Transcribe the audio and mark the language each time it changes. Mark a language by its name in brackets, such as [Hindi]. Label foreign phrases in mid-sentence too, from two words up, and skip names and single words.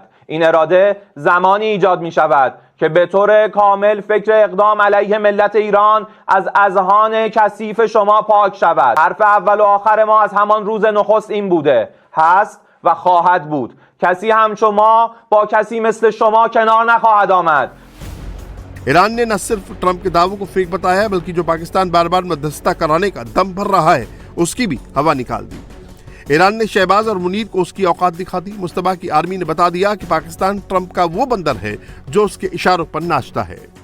[Persian] این اراده زمانی ایجاد می‌شود که به طور کامل فکر اقدام علیه ملت ایران از اذهان کثیف شما پاک شود. حرف اول و آخر ما از همان روز نخست این بوده، هست و خواهد بود. کسی هم شما با کسی مثل شما کنار نخواهد آمد. [Hindi] ईरान ने न सिर्फ ट्रंप के दावों को फेक बताया है बल्कि जो पाकिस्तान बार बार मध्यस्थता कराने का दम भर रहा है उसकी भी हवा निकाल दी। ईरान ने शहबाज और मुनीर को उसकी औकात दिखा दी। मुस्तबा की आर्मी ने बता दिया कि पाकिस्तान ट्रंप का वो बंदर है जो उसके इशारों पर नाचता है।